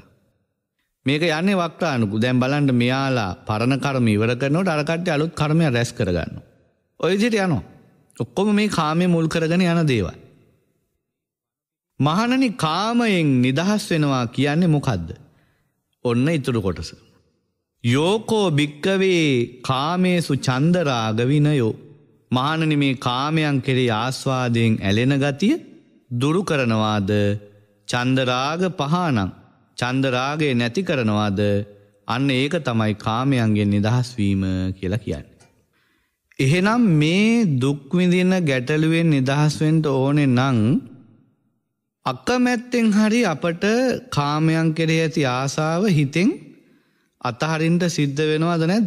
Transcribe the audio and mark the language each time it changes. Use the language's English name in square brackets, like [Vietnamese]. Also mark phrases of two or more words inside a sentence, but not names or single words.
[Sinhala] මේක යන්නේ වක්‍රානුකු. දැන් බලන්න මෙයාලා පරණ කර්ම ඉවර කරනකොට අර කට්ටිය අලුත් කර්මයක් රැස් කරගන්නවා. ඔය විදිහට යනවා. ඔක්කොම මේ කාමයේ මුල් කරගෙන යන දේවල්. මහණනි කාමයෙන් නිදහස් වෙනවා කියන්නේ මොකද්ද? ඔන්න ඊටු කොටස. [Pali] යෝකෝ භික්කවේ කාමේසු චන්දරාග විනයෝ. [Sinhala] මහණනි මේ කාමයන් කෙරෙහි ආස්වාදයෙන් ඇලෙන ගතිය දුරු කරනවාද? [Pali] චන්දරාග පහනං, [Sinhala] චන්දරාගය නැති කරනවාද? අන්න ඒක තමයි කාමයන්ගෙන් නිදහස් වීම කියලා කියන්නේ. එහෙනම් මේ දුක් විඳින ගැටලුවෙන් නිදහස් වෙන්න ඕනේ නම් අකමැත්තෙන් හරි අපට කාමයන් කෙරෙහි ඇති ආසාව හිතෙන් අතහරින්න සිද්ධ වෙනවද නැද්ද?